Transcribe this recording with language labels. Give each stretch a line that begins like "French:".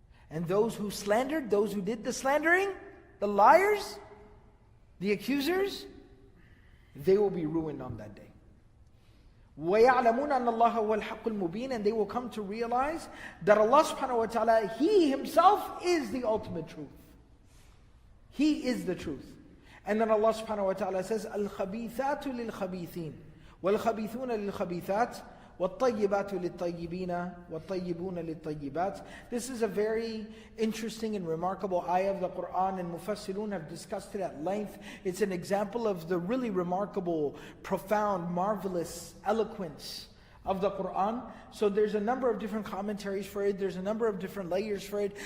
English: And those who slandered, those who did the slandering, the liars, the accusers, they will be ruined on that day.
Arabic: وَيَعْلَمُونَ أَنَّ اللَّهَ هُوَ الْحَقُّ الْمُبِينَ.
English: And they will come to realize that Allah subhanahu wa ta'ala, He Himself is the ultimate truth. He is the truth. And then Allah subhanahu wa ta'ala says,
Arabic: الْخَبِيثَاتُ لِلْخَبِيثِينَ وَالْخَبِيثُونَ لِلْخَبِيثَاتِ وَالطَّيِّبَاتُ لِلطَّيِّبِينَ وَالطَّيِّبُونَ لِلطَّيِّبَاتِ.
English: This is a very interesting and remarkable ayah of the Quran, and Mufassirun have discussed it at length. It's an example of the really remarkable, profound, marvelous eloquence of the Quran. So there's a number of different commentaries for it. There's a number of different layers for it.